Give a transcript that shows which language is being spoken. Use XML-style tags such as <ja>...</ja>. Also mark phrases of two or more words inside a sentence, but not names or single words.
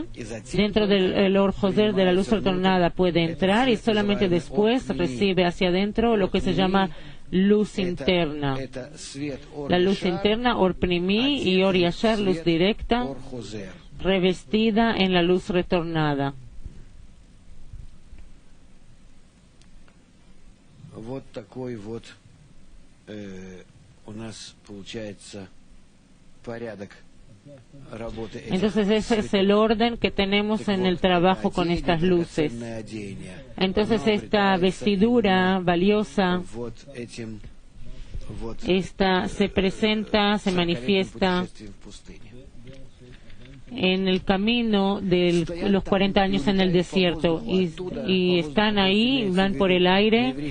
<es>Dentro del</es> <he>אור חוזר,</he> <es>de la luz retornada, puede entrar, y solamente después recibe hacia adentro lo que se llama luz interna. La luz interna,</es> <he>אור פנימי,</he> <es>y</es> <he>אור ישר,</he> <es>luz directa, revestida en la luz retornada.</es> <ru>Вот такой вот у нас получается порядок.</ru> <es>Entonces ese es el orden que tenemos en el trabajo con estas luces. Entonces esta vestidura valiosa, esta se presenta, se manifiesta en el camino de los 40 años en el desierto, y están ahí, van por el aire.</es>